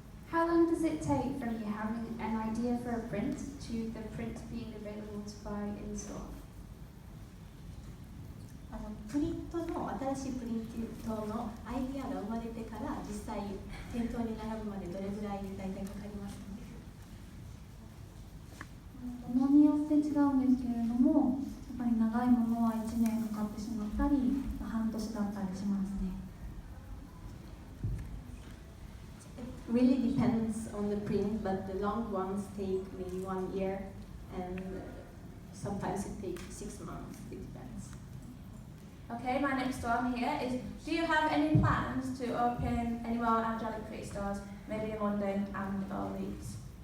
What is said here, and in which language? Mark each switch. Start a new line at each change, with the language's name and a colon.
English: How long does it take from you having an idea for a print to the print being available to buy in store?
Japanese: プリントの新しいプリントのアイディアが生まれてから実際店頭に並ぶまでどれぐらい大体かかりますか？ものによって違うんですけれども、やっぱり長いものは1年かかってしまったり、半年だったりしますね。
English: It really depends on the print, but the long ones take maybe 1 year, and sometimes it takes 6 months. It depends. Okay, my next one here is, do you have any plans to open any more Angelic Pretty stores, maybe in London and or Leeds?